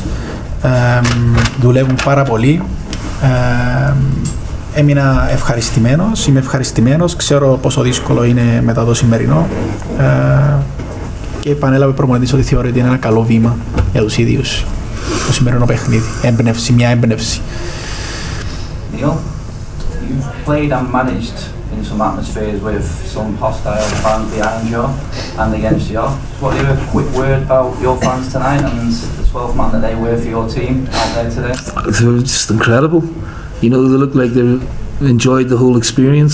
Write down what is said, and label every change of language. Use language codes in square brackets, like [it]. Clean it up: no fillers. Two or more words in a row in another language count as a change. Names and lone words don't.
[el] Δουλεύουν πάρα πολύ. Έμεινα ευχαριστημένος, είμαι ευχαριστημένος, ξέρω πόσο δύσκολο είναι μετά το σημερινό και επανέλαβε προπονητής ότι θεωρεί ότι είναι ένα καλό βήμα για τους ίδιους το σημερινό παιχνίδι, έμπνευση, μια έμπνευση. [en] Neil, you've played and managed in some atmospheres with some hostile fans behind you and against you. Just want to give a quick word about your fans tonight and the 12th man that they were for your team out there today. They were just incredible. You know, they looked like they enjoyed the whole experience.